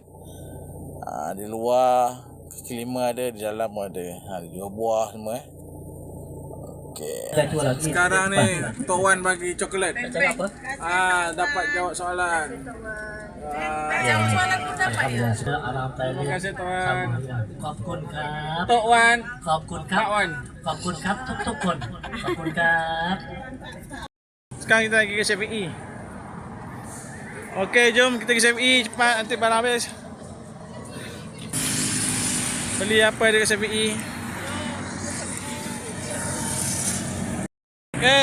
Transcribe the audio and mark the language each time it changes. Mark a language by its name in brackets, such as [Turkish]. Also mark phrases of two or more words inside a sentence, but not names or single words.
[Malay] Di luar kaki lima ada, di dalam pun ada. Ada jual buah semua Okay. Sekarang ni Tok Wan bagi coklat. Dapat jawab soalan. Jawab soalan pun dapat ya. Terima kasih Tok Wan. [Thai] ขอบคุณครับ Tok Wan. ขอบคุณครับ Tok Wan. ขอบคุณครับทุกๆคนขอบคุณครับ [Malay] Sekarang kita pergi ke CPE. Okey, jom kita pergi CPE cepat, nanti barang habis. Beli apa di CPE? Okey.